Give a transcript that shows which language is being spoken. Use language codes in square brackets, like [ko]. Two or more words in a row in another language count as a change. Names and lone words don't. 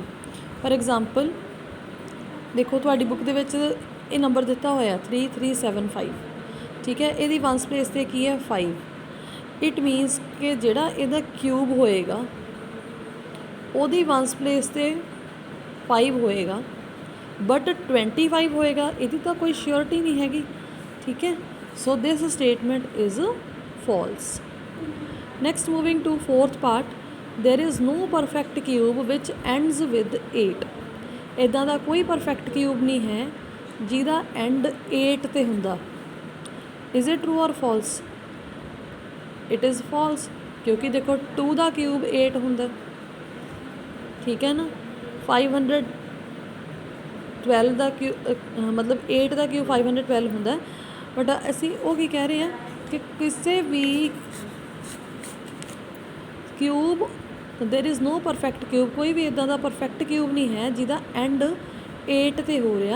[en] for example [pa] ਦੇਖੋ, ਤੁਹਾਡੀ ਬੁੱਕ ਦੇ ਵਿੱਚ ਇਹ ਨੰਬਰ ਦਿੱਤਾ ਹੋਇਆ 3375, ਠੀਕ ਹੈ, ਇਹਦੀ [en] ones place [pa] 'ਤੇ ਕੀ ਹੈ 5। [en] it means [pa] ਕਿ ਜਿਹੜਾ ਇਹਦਾ ਕਿਊਬ ਹੋਏਗਾ ਉਹਦੀ [en] ones place [pa] 'ਤੇ 5 ਹੋਏਗਾ, ਬਟ 25 ਹੋਏਗਾ, ਇਹਦੀ ਤਾਂ ਕੋਈ ਸ਼ਿਓਰਿਟੀ ਨਹੀਂ ਹੈਗੀ, ਠੀਕ ਹੈ। [en] So this statement is false. Next, moving to fourth part, there is no perfect cube which ends with 8। [pa] ਇੱਦਾਂ ਦਾ ਕੋਈ [en] perfect cube [pa] ਨਹੀਂ ਹੈ ਜਿਹਦਾ ਐਂਡ 8 ਤੇ ਹੁੰਦਾ। [en] Is it true or false? It is false, [pa] ਕਿਉਂਕਿ ਦੇਖੋ 2 ਦਾ ਕਿਊਬ 8 ਹੁੰਦਾ, ਠੀਕ ਹੈ ਨਾ। 512 ਦਾ ਮਤਲਬ 8 ਦਾ ਕਿਊਬ 512 ਹੁੰਦਾ, ਬਟ ਅਸੀਂ ਉਹ ਕੀ ਕਹਿ ਰਹੇ ਹਾਂ ਕਿ ਕਿਸੇ ਵੀ ਕਿਊਬ [en] there is no perfect cube, [pa] ਕੋਈ ਵੀ ਇੱਦਾਂ ਦਾ [en] perfect cube [pa] ਨਹੀਂ ਹੈ ਜਿਹਦਾ ਐਂਡ 8 ਤੇ ਹੋ ਰਿਹਾ।